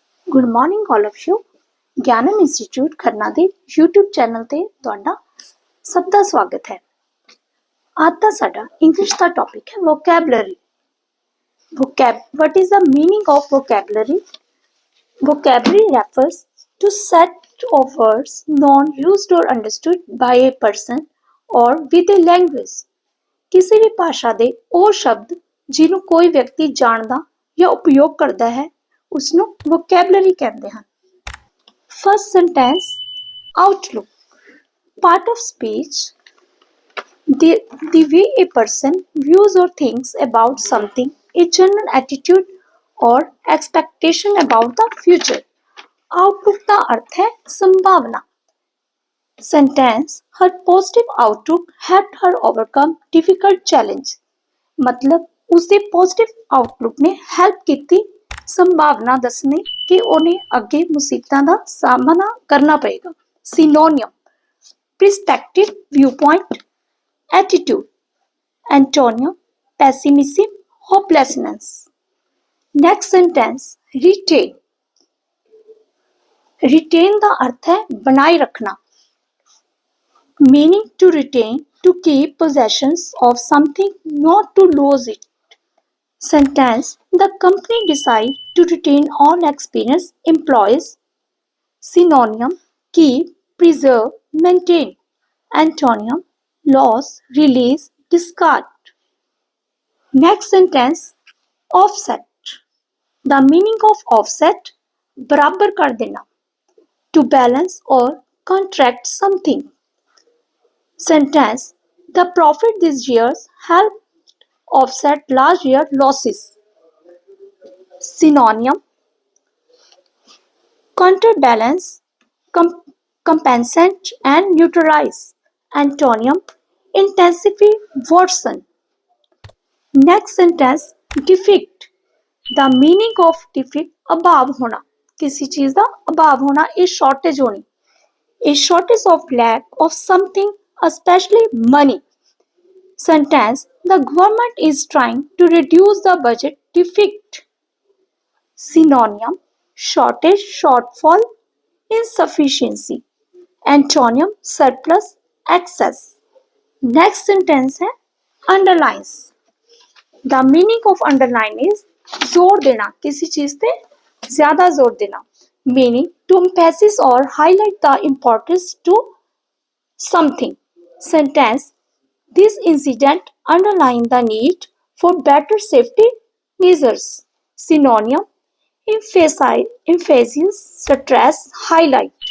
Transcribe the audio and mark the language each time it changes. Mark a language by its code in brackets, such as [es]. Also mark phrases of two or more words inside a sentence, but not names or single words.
[en] Good morning all of you. [pa] ਗਿਆਨਮ ਇੰਸਟੀਚਿਊਟ ਖੰਨਾ ਦੇ YouTube ਚੈਨਲ ਤੇ ਤੁਹਾਡਾ ਸਭ ਦਾ ਸਵਾਗਤ ਹੈ। ਅੱਜ ਦਾ ਸਾਡਾ ਇੰਗਲਿਸ਼ ਦਾ ਟੌਪਿਕ ਹੈ ਵੋਕੈਬਲਰੀ। [en] What is the meaning of vocabulary? Vocabulary refers to set of words known, used or understood by a person or with a language. [pa] ਕਿਸੇ ਵੀ ਭਾਸ਼ਾ ਦੇ ਉਹ ਸ਼ਬਦ ਜਿਹਨੂੰ ਕੋਈ ਵਿਅਕਤੀ ਜਾਣਦਾ ਜਾਂ ਉਪਯੋਗ ਕਰਦਾ ਹੈ ਉਸਨੂੰ vocabulary ਕਹਿੰਦੇ ਹਨ। [en] First sentence, outlook. Part of speech, the way a person views or thinks about something, a general attitude or expectation about the future. [pa] Outlook ਦਾ ਅਰਥ ਹੈ ਸੰਭਾਵਨਾ। [en] Sentence, her positive outlook helped her overcome difficult challenge. [pa] मतलब ਉਸਦੇ [en] positive outlook [pa] ਨੇ ਹੈਲਪ ਕੀਤੀ ਸੰਭਾਵਨਾ ਦੱਸਣੀ ਕਿ ਉਹਨੇ ਅੱਗੇ ਮੁਸੀਬਤਾਂ ਦਾ ਸਾਹਮਣਾ ਕਰਨਾ ਪਏਗਾ। [en] Synonym, perspective, viewpoint, attitude. Antonym, pessimism, hopelessness. Next sentence, retain. [pa] Retain ਦਾ ਅਰਥ ਹੈ ਬਣਾਈ ਰੱਖਣਾ। [en] Meaning to retain, to keep possessions of something, not to lose it. Sentence, the company decide to retain all experienced employees. Synonym, keep, preserve, maintain. Antonym, lose, release, discard. Next sentence, offset. The meaning of offset, [hi] बराबर कर देना, [en] to balance or contract something. Sentence, the profit this year helped offset last year losses. Synonym, counterbalance, compensate and neutralize. Antonym, intensify, worsen. Next sentence, defect. The meaning of defect, [hi] अभाव होना, किसी चीज का अभाव होना, [en] a shortage होनी, a shortage of lack of something, especially money. Sentence, the government is trying to reduce the budget deficit. Synonym, shortage, shortfall, insufficiency. Antonym, surplus, excess. Next sentence है underlines. The meaning of underline is [hi] जोर देना, किसी चीज पे ज्यादा जोर देना, [en] meaning to emphasize or highlight the importance to something. Sentence, this incident underlined the need for better safety measures. Synonym, emphasis, stress, highlight.